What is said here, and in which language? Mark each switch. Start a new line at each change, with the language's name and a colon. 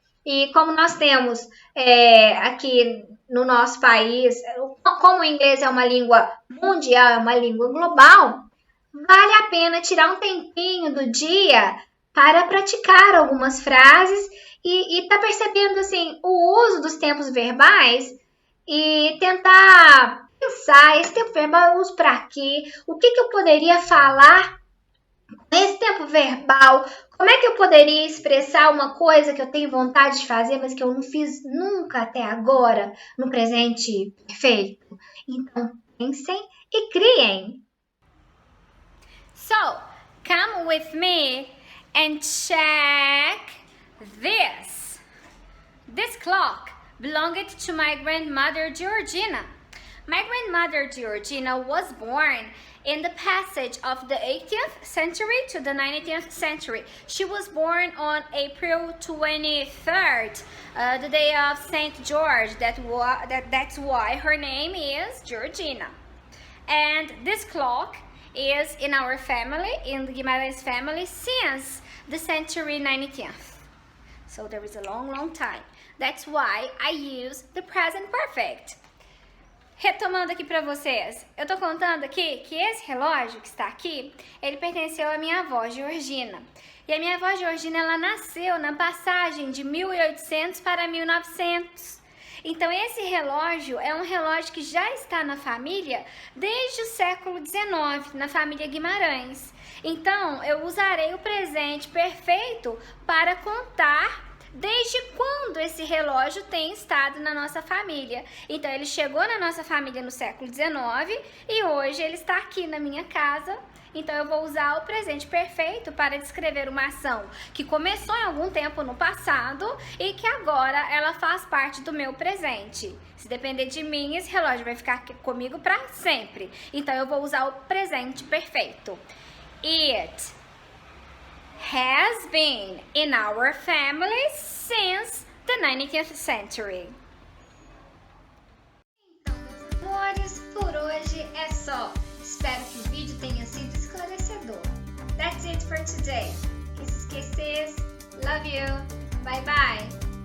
Portuguese: E como nós temos aqui no nosso país, como o inglês é uma língua mundial, é uma língua global, vale a pena tirar um tempinho do dia para praticar algumas frases e tá percebendo assim, o uso dos tempos verbais e tentar pensar, esse tempo verbal eu uso para quê? O que eu poderia falar nesse tempo verbal? Como é que eu poderia expressar uma coisa que eu tenho vontade de fazer, mas que eu não fiz nunca até agora no presente perfeito? Então, pensem e criem.
English: So, come with me and check this. This clock belonged to my grandmother Georgina. My grandmother Georgina was born in the passage of the 18th century to the 19th century. She was born on April 23rd. the day of St. George. That's why her name is Georgina. And this clock is in our family, in the Guimarães family, since the century 19th. So there is a long time. That's why I use the present perfect.
Portuguese: Retomando aqui para vocês, eu tô contando aqui que esse relógio que está aqui, ele pertenceu à minha avó, Georgina. E a minha avó Georgina, ela nasceu na passagem de 1800 para 1900. Então esse relógio é um relógio que já está na família desde o século XIX, na família Guimarães. Então eu usarei o presente perfeito para contar desde quando esse relógio tem estado na nossa família. Então ele chegou na nossa família no século XIX e hoje ele está aqui na minha casa. Então eu vou usar o presente perfeito para descrever uma ação que começou em algum tempo no passado e que agora ela faz parte do meu presente. Se depender de mim, esse relógio vai ficar comigo para sempre. Então eu vou usar o presente perfeito.
English: It has been in our family since the 19th century.
Portuguese: Então, meus amores, por hoje é só. Espero que o vídeo tenha sido esclarecedor.
English: That's it for today. Kisses, kisses. Love you. Bye bye.